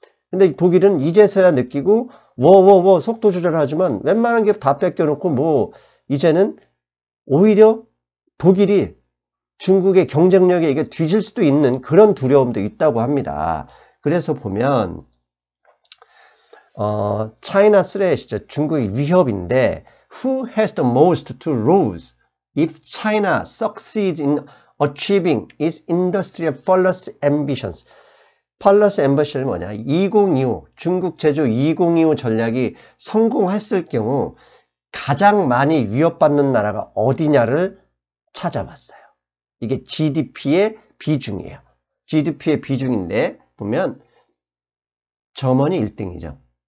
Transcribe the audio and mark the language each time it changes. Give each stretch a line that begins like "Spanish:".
Korean: 근데 독일은 이제서야 느끼고 워워워 속도 조절하지만 웬만한 기업 다 뺏겨놓고 뭐 이제는 오히려 독일이 중국의 경쟁력에 이게 뒤질 수도 있는 그런 두려움도 있다고 합니다. 그래서 보면
English: China threat
Korean: 이죠. 중국이 위협인데
English: Who has the most to lose if China succeeds in achieving its industrial policy ambitions? policy ambition
Korean: 이 뭐냐? 2025 중국 제조 2025 전략이 성공했을 경우 가장 많이 위협받는 나라가 어디냐를 찾아봤어요. 이게 GDP의 비중이에요. GDP의 비중인데 보면 점원이 1등이죠.